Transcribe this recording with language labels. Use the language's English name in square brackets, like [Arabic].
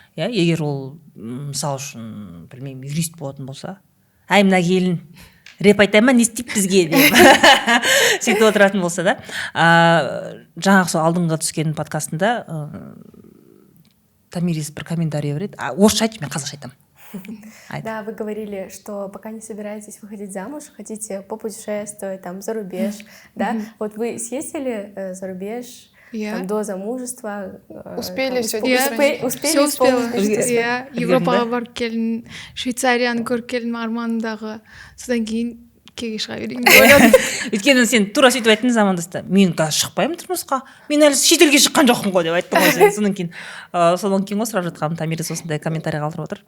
[Kazakh] Егер ол мысалы үшін, білмеймін, юрист болатын болса, әй мына келін рэп айта ма, не істейді бізге деп сөйтіп отыратын болса да. Жаңағы сол алдыңғы түскен подкастында Тамирис бір комментарий береді. Орысша айтшы, мен қазақша айтамын. [Russian] Да, вы говорили, что пока не собираетесь выходить замуж, хотите попутешествовать там за рубеж, да? Вот вы съездили за рубеж там, до замужества? Успели все успела. [Kazakh] Европаға барып келін, Швейцарияны көріп келін арманымдағы. Содан кейін кеге шыға берейін деп ойладым. Өйткені сен тура сөйтіп айттың замандасты. Мен қазір шықпаймын тұрмысқа. Мен әлі шетелге шыққан жоқпын ғой деп айттың ғой сен. Содан кейін ғой сұрап жатқаным, Тамирис осындай комментарий қалдырып отыр.